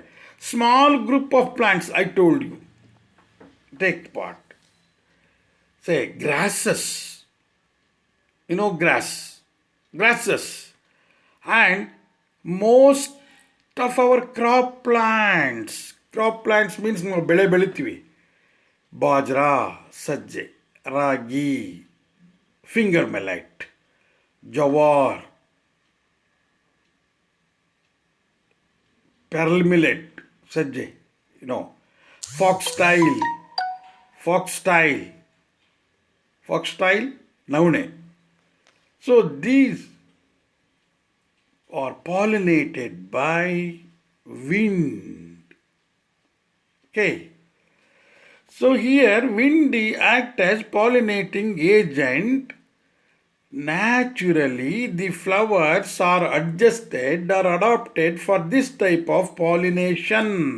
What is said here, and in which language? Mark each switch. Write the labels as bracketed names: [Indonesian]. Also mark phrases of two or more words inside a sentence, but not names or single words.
[English] Small group of plants, I told you, take part. Say grasses. You know grasses. And most of our crop plants means [Kannada] ನಾವು ಬೆಳೆ ಬೆಳಿತೀವಿ. ಬಾಜ್ರಾ, ಸಜ್ಜೆ, ರಾಗಿ, [English] finger millet, jawar, pearl millet, sajje, foxtail, naune. So these are pollinated by wind. Okay. So here wind acts as pollinating agent. Naturally, the flowers are adjusted or adapted for this type of pollination.